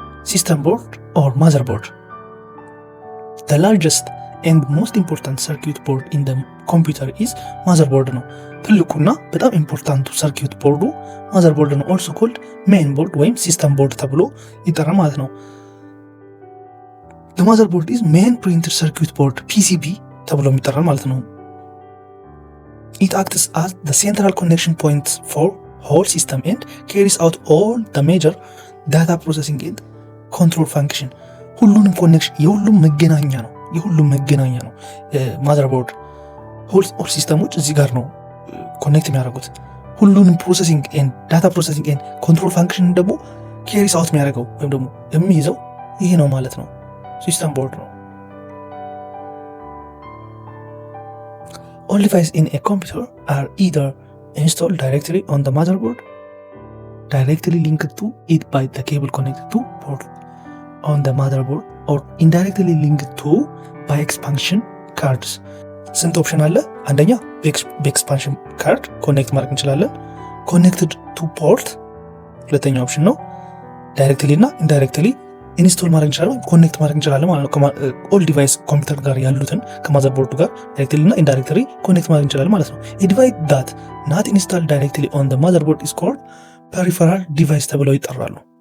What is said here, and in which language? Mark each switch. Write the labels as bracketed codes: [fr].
[en] ሲስተም ቦርድ ኦር ማዘርቦርድ the largest and most important circuit board in the computer is motherboard [am] ነው። ትልቁና በጣም ኢምፖርታንቱ ሰርኪዩት ቦርዱ ማዘርቦርድ ነው። [en] also called main board [am] ወይም ሲስተም ቦርድ ተብሎ ይጠራል ማለት ነው። [en] the motherboard is main printed circuit board PCB [am] ተብሎ የሚጠራል ማለት ነው። [en] it acts as the central connection point for whole system and carries out all the major data processing and control function [am] ሁሉንም ኮኔክሽን የሁሉም መገናኛ ነው ማዘርቦርድ ሆል ሲስተሞች እዚህ ጋር ነው ኮኔክት የሚያደርጉት። ሁሉንም ፕሮሰሲንግ ኤንድ ዳታ ፕሮሰሲንግ ኤንድ ኮንትሮል ፋንክሽን ደግሞ ኬሪስ አውት የሚያደርገው ወይም ደግሞ የሚይዘው ይሄ ነው ማለት ነው፣ ሲስተም ቦርድ ነው። [en] All devices in a computer are either installed directly on the motherboard, directly linked to it by the cable connected to port on the motherboard, or indirectly linked to by expansion cards. [am] ስንት ኦፕሽን አለ? አንደኛ በኤክስፓንሽን ካርድ ኮኔክት ማድረግ እንችላለን። ኮኔክትድ ቱ ፖርት ሁለተኛ ኦፕሽን ነው። ዳይሬክትሊ እና ኢንዳይሬክትሊ ኢንስቶል ማድረግ እንችላለን፣ ኮኔክት ማድረግ እንችላለን ማለት ነው። ኦል ዲቫይስ ኮምፒውተር ጋር ያሉትን ከማዘርቦርዱ ጋር ዳይሬክትሊ እና ኢንዳይሬክትሊ ኮኔክት ማድረግ እንችላለን ማለት ነው። [en] ኤ ዲቫይስ ዳት ናት ኢንስታልድ ዳይሬክትሊ ኦን ዘ ማዘርቦርድ ኢዝ ኮልድ ፐሪፈራል ዲቫይስ [am] ተብለው ይጠራሉ።